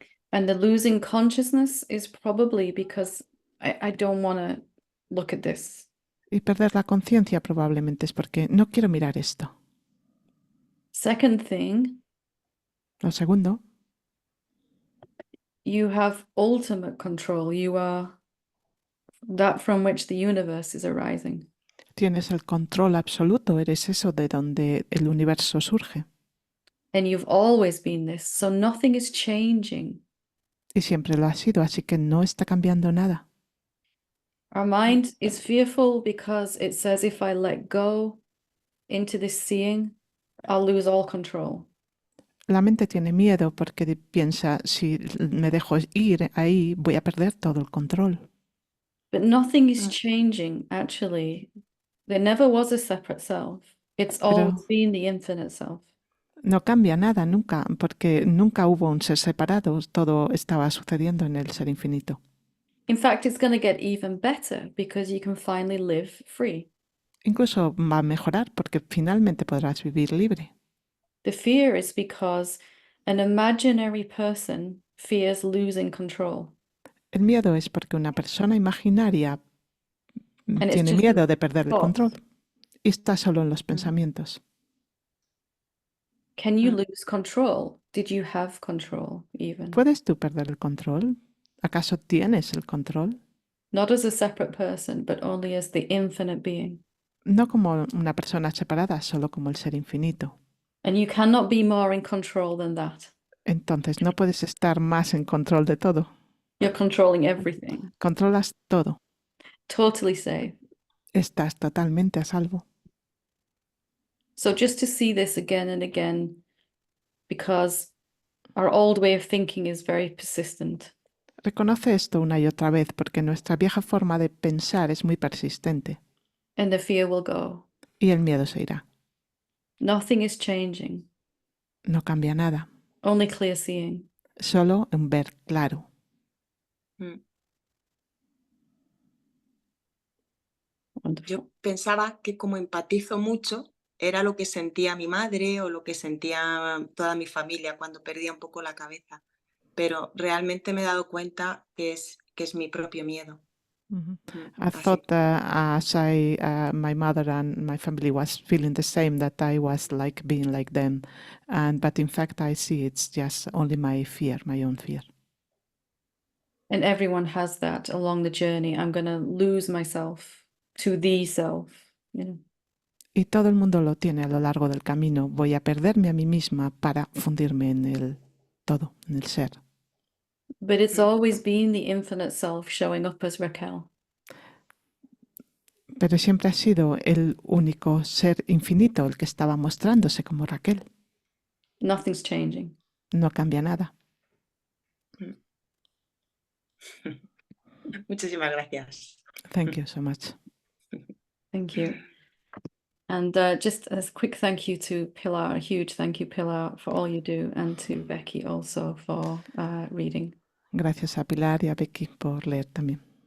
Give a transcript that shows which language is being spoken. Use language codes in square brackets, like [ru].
[en] And the losing consciousness is probably because I don't want to look at this. [es] Y perder la conciencia probablemente es porque no quiero mirar esto. [en] Second thing, [es] Lo segundo, [en] you have ultimate control. You are that from which the universe is arising. [es] tienes el control absoluto, eres eso de donde el universo surge. [en] And you've always been this, so nothing is changing. [es] Y siempre lo ha sido, así que no está cambiando nada. [en] Our mind is fearful because it says if I let go into this seeing, I'll lose all control. [es] La mente tiene miedo porque piensa, si me dejo ir ahí, voy a perder todo el control. [en] But nothing is changing, actually. There never was a separate self. It's always been the infinite self. [es] No cambia nada nunca, porque nunca hubo un ser separado, todo estaba sucediendo en el ser infinito. [en] In fact, it's going to get even better because you can finally live free. [es] Incluso va a mejorar porque finalmente podrás vivir libre. [en] The fear is because an imaginary person fears losing control. [es] El miedo es porque una persona imaginaria [en] And it's [es] tiene [en] just [es] miedo de perder el [en] thoughts. [es] control y está solo en los pensamientos. [en] Can you lose control? Did you have control even? [es] ¿Puedes tú perder el control? ¿Acaso tienes el control? [en] Not as a separate person, but only as the infinite being. [es] No como una persona separada, solo como el ser infinito. [en] And you cannot be more in control than that. [es] Entonces no puedes estar más en control de todo. [en] You're controlling everything. [es] Controlas todo. [en] Totally safe. [es] Estás totalmente a salvo. [en] So just to see this again and again, because our old way of thinking is very persistent. [es] Reconoce esto una y otra vez porque nuestra vieja forma de pensar es muy persistente. [en] And the fear will go. [es] Y el miedo se irá. [en] Nothing is changing. [es] No cambia nada. [en] Only clear seeing. [es] Solo en ver claro. [en] Wonderful. [es] Yo pensaba que como empatizo mucho, era lo que sentía mi madre o lo que sentía toda mi familia cuando perdía un poco la cabeza. Pero realmente me he dado cuenta que es mi propio miedo. [en] I thought as my mother and my family was feeling the same, that I was like being like them. But in fact, I see it's just only my fear, my own fear. And everyone has that along the journey. I'm going to lose myself to the self. You know? [es] Y todo el mundo lo tiene a lo largo del camino. Voy a perderme a mí misma para fundirme en el todo, en el ser. [en] But it's always been the infinite self showing up as Raquel. [es] Pero siempre ha sido el único ser infinito el que estaba mostrándose como Raquel. [en] Nothing's changing. [es] no cambia nada. Muchísimas gracias. [en] Thank you so much. Thank you. And just a quick thank you to Pilar, a huge thank you, Pilar, for all you do, and to Becky also for reading. [es] Gracias a Pilar y a Becky por leer también.